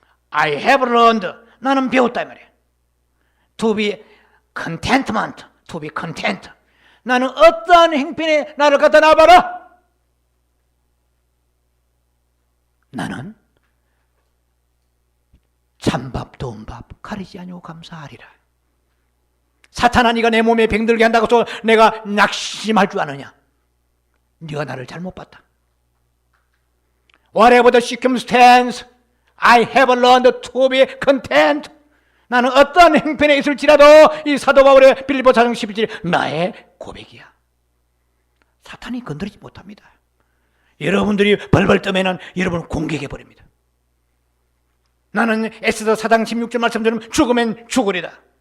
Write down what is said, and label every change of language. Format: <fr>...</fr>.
<en>I have learned</en> <ko>나는 배웠다 이 말이에요.</ko> <en>To be contentment, to be content</en> <ko>나는 어떠한 형편에 나를 갖다 놔봐라 나는 찬밥 더운 밥 가리지 아니하고 감사하리라. 사탄아 네가 내 몸에 병들게 한다고 해서 내가 낙심할 줄 아느냐? 네가 나를 잘못 봤다.</ko> <en>Whatever the circumstance, I have learned to be content.</en> <ko>나는 어떤 형편에 있을지라도 이 사도 바울의 빌립보서 4장 11절 나의 고백이야. 사탄이 건드리지 못합니다. 여러분들이 벌벌 떠면은 여러분을 공격해버립니다. 나는 에스더 4장 16절 말씀처럼 죽으면 죽으리다.</ko>